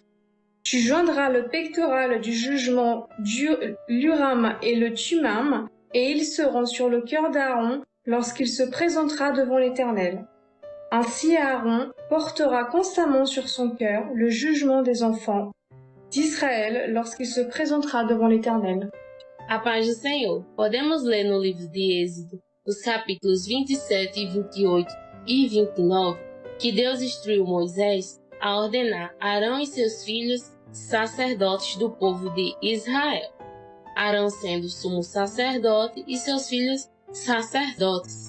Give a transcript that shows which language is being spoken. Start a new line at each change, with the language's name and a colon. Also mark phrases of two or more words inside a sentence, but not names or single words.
French: « Tu joindras le pectoral du jugement l'Urim et le Tumim, et ils seront sur le cœur d'Aaron lorsqu'il se présentera devant l'Éternel. Ainsi Aaron portera constamment sur son cœur le jugement des enfants d'Israël lorsqu'il se présentera devant l'Éternel. »
Portuguese: A paz do Senhor. Podemos ler no livro de Êxodo, os capítulos 27, 28 e 29, que Deus instruiu Moisés a ordenar Arão e seus filhos sacerdotes do povo de Israel. Arão sendo sumo sacerdote e seus filhos sacerdotes.